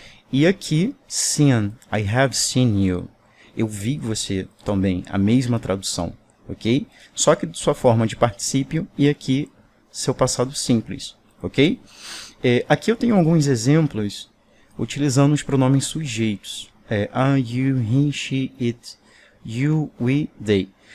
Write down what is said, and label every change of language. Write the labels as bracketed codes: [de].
[pt] E aqui, [en] seen, I have seen you. [pt] Eu vi você também, a mesma tradução, ok? Só que de sua forma de particípio e aqui seu passado simples, ok? Aqui eu tenho alguns exemplos utilizando os pronomes sujeitos. [en] I, you, he, she, it, you, we, they.